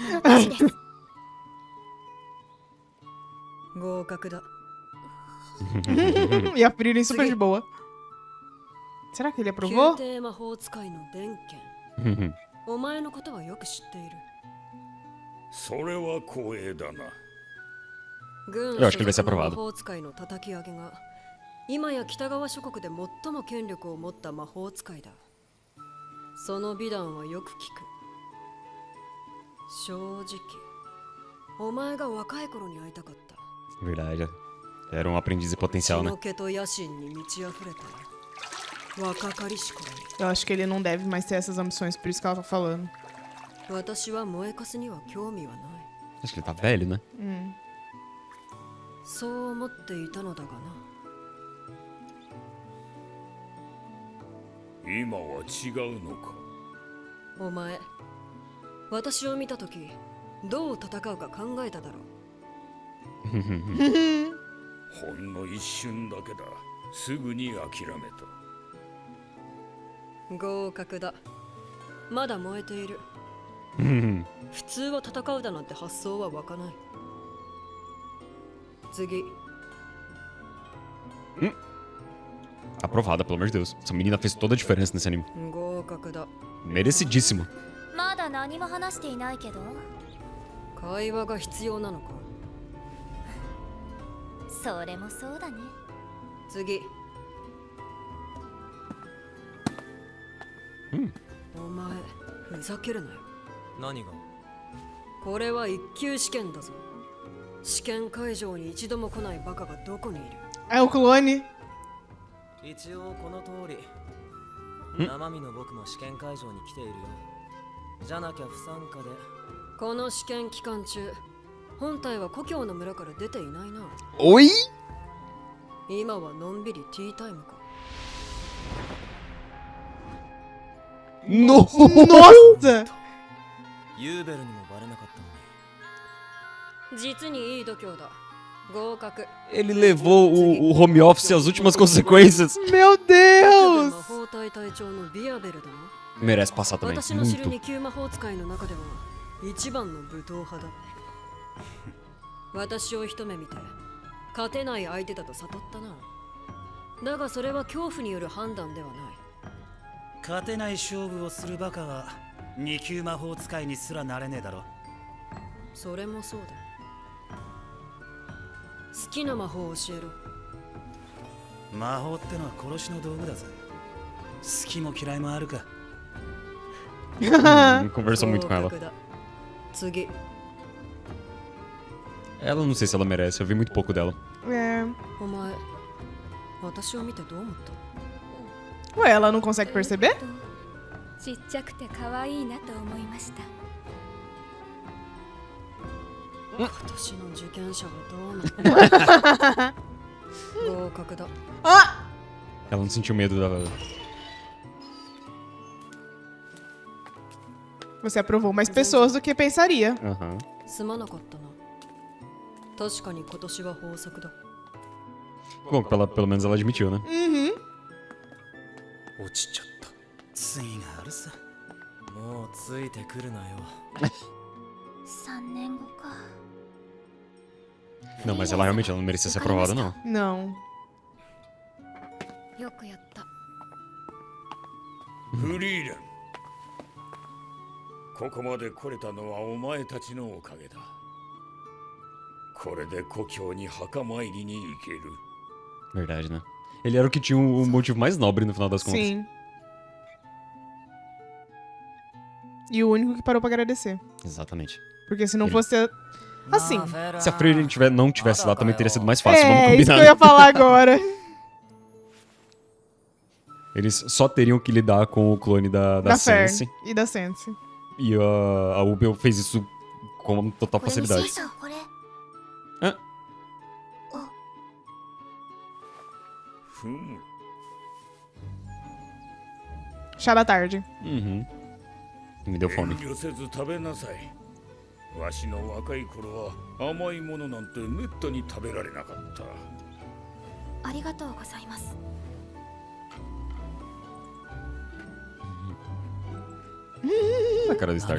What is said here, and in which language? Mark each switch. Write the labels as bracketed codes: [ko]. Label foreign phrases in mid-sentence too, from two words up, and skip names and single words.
[pt] E a Frieren super de boa. Será que ele aprovou? Eu acho que ele vai ser aprovado. [ja] 今や北側諸国で最も権力を持った魔法使いだ。その美談はよく聞く。正直、お前が若い頃に会いたかった。 [pt] Verdade. Era um aprendiz em potencial, né? [ja] 血の気と野心に満ち溢れた若かりし頃に。 [pt] Eu acho que ele não deve mais ter essas ambições, por isso que ela tá falando. [ja] 私は燃えかすには興味はない。 [pt] Acho que ele tá velho, né? [ja] そう思っていたのだがな。今は違うのか。お前、私を見たとき、どう戦うか考えただろう。ほんの一瞬だけだ。すぐに諦めた。合格だ。まだ燃えている。普通は戦うだなんて発想は湧かない。次。 [pt] Aprovada, pelo amor de Deus. Essa menina fez toda a diferença nesse anime. [ja] 合格だ。 [pt] Merecidíssimo. [ja] まだ何も話していないけど。会話が必要なのか。それもそうだね。次。お前、ふざけるなよ。何が？これは一級試験だぞ。試験会場に一度も来ないバカがどこにいる？ [pt] É o clone. [ja] 一応この通り生身の僕も試験会場に来ているよ。じゃなきゃ不参加で。この試験期間中、本体は故郷の村から出ていないな。 [pt] Oi? [ja] 今はのんびりティータイムか。 [pt] Nossa! [ja] ユーベルにもバレなかったのに。実にいい度胸だ。合格。 [pt] Ele levou o [en] home office [pt] às últimas consequências. Meu [ja] 魔 [pt] Deus! [ja] 法隊隊長のビアベルだな。 [pt] Merece passar também. [ja] 私の知る [pt] Muito. [ja] 二級魔法使いの中では一番の武闘派だ。私を一目見て勝てない相手だと悟ったな。だがそれは恐怖による判断ではない。勝てない勝負をするバカは二級魔法使いにすらなれねえだろ。それもそうだ。好きな魔法を教えろ。魔法ってのは殺しの道具だぜ。好きも嫌いもあるか。 [pt] Conversou muito com ela. [ja] 合格だ。次。 [pt] Ela não sei se ela merece, eu vi muito pouco dela. É. [ja] お前、私を見てどう思った？ [pt] Ué, ela não consegue perceber? [ja] ちっちゃくて可愛いなと思いました。今年の受験者はどうなの？合格だ。 [pt] Ah! Ela não sentiu medo da. Você aprovou mais pessoas do que pensaria. Aham. [ja] すまなかったな。 確かに今年は豊作だ。 [pt] Bom, pelo menos ela admitiu, né? Uhum. [ja] 落ちちゃった次があるさもうついてくるなよ。 3年後か。 [pt] Não, mas ela realmente ela não merecia ser aprovada, não. Não. [ja] よくやった。フリーレン、ここまで来れたのはお前たちのおかげだ。これで故郷に墓参りに行ける。 [pt] Verdade, né? Ele era o que tinha o motivo mais nobre no final das contas. Sim. E o único que parou pra agradecer. Exatamente. Porque se não Ele- fosse. Assim. [ja] なあフェラー [pt] Se a Freire não tivesse lá, também teria sido mais fácil, vamos É, isso que combinar. eu ia falar agora. Eles só teriam que lidar com o clone da Fern Sense. e da Sense. E a Ubel fez isso com total [ja] これに [pt] facilidade. [ja] さんこれ。ふむ。 [pt] Chá da tarde. Uhum. Me deu [ja] 遠 [pt] fome. [ja] 慮せず食べなさい。わしの若い頃は甘いものなんてめったに食べられなかった。ありがとうございます。 [pt] A cara do Stark.